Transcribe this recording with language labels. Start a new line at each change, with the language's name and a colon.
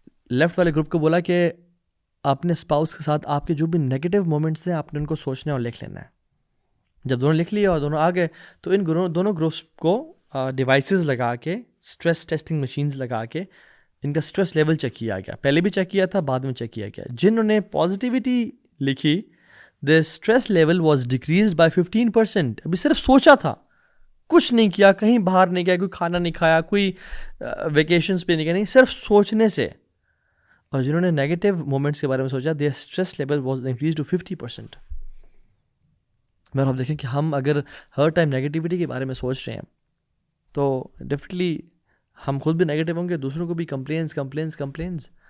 Urdu: Left والے group کو بولا کہ اپنے اسپاؤس کے ساتھ آپ کے جو بھی نیگیٹو مومنٹس ہیں آپ نے ان کو سوچنا اور لکھ لینا ہے. جب دونوں لکھ لیے اور دونوں آ گئے تو ان دونوں گروپس کو ڈیوائسز لگا کے, اسٹریس ٹیسٹنگ مشینز لگا کے ان کا اسٹریس لیول چیک کیا گیا. پہلے بھی چیک کیا تھا, بعد میں چیک کیا گیا. جنہوں نے پازیٹیوٹی لکھی
English: the stress level was decreased by 15%.
Urdu: ابھی صرف سوچا تھا, کچھ نہیں کیا, کہیں باہر نہیں گیا, کوئی کھانا نہیں کھایا, کوئی ویکیشنز پہ نہیں گیا, نہیں, صرف سوچنے سے. اور جنہوں نے نیگیٹو مومنٹس کے بارے میں سوچا
English: their stress level was increased to 50%.
Urdu: میں آپ دیکھیں کہ ہم اگر ہر ٹائم نیگیٹیوٹی کے بارے میں سوچ رہے ہیں تو ڈیفینیٹلی ہم خود بھی نیگیٹو ہوں گے, دوسروں کو بھی کمپلینس.